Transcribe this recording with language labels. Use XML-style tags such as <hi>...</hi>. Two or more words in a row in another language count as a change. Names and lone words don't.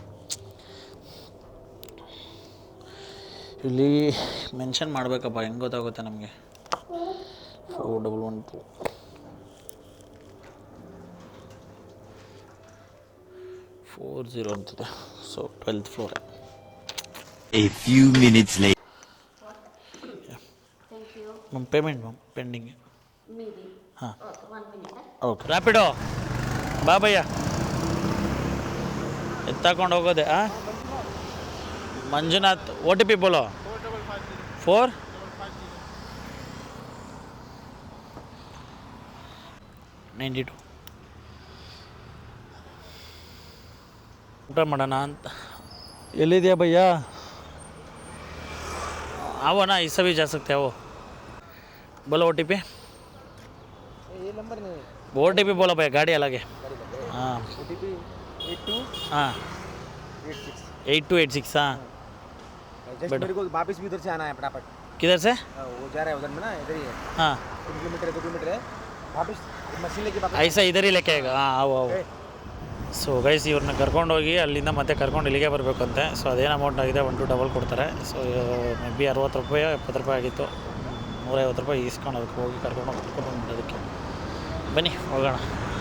<kn>ಇಲ್ಲಿ ಮೆನ್ಷನ್ ಮಾಡಬೇಕಪ್ಪ, ಹೆಂಗೆ ಗೊತ್ತಾಗುತ್ತೆ ನಮಗೆ. 4112 40 ಅಂತಿದೆ.</kn> <en>so 12th floor. A few minutes later. ma'am payment ma'am pending.</en> <kn>ಹಾಂ ಓಕೆ. ರ್ಯಾಪಿಡೋ ಬಾ ಭಯ್ಯ, ಎತ್ತಾಕೊಂಡು ಹೋಗೋದೆ.</kn> <hi>हाँ मंजुनाथ OTP बोलो.</hi> <kn>492 ಊಟ ಮಾಡೋಣ ಅಂತ. ಎಲ್ಲಿದೆಯಾ ಭಯ್ಯ?</kn> <hi>आवो ना, इससे भी जा सकते हैं. वो बोलो OTP. ये नंबर नहीं, OTP बोलो भाई, गाड़ी अलग है. हाँ OTP 82 हाँ 8286 हाँ. जस्ट मेरे को वापस भी उधर से आना है फटाफट. किधर से? वो जा रहा है उधर में ना, इधर ही है. हाँ 3 किलोमीटर 2 किलोमीटर है. वापस मशीन लेके वापस ऐसा इधर ही लेके आएगा. हाँ आओ आओ.</hi> <en>so guys,</en> <kn>ಇವ್ರನ್ನ ಕರ್ಕೊಂಡೋಗಿ ಅಲ್ಲಿಂದ ಮತ್ತೆ ಕರ್ಕೊಂಡು ಇಲ್ಲಿಗೆ ಬರಬೇಕಂತೆ. ಸೊ ಅದೇನು ಅಮೌಂಟ್ ಆಗಿದೆ 1-2 ಕೊಡ್ತಾರೆ.</kn> <en>so may be</en> <kn>60 ರೂಪಾಯಿ 70 ರೂಪಾಯಿ ಆಗಿತ್ತು. 150 ರೂಪಾಯಿ ಇಸ್ಕೊಂಡು ಅದಕ್ಕೆ ಹೋಗಿ ಕರ್ಕೊಂಡು ಬಂದೋದಕ್ಕೆ. ಬನ್ನಿ ಹೋಗೋಣ.</kn>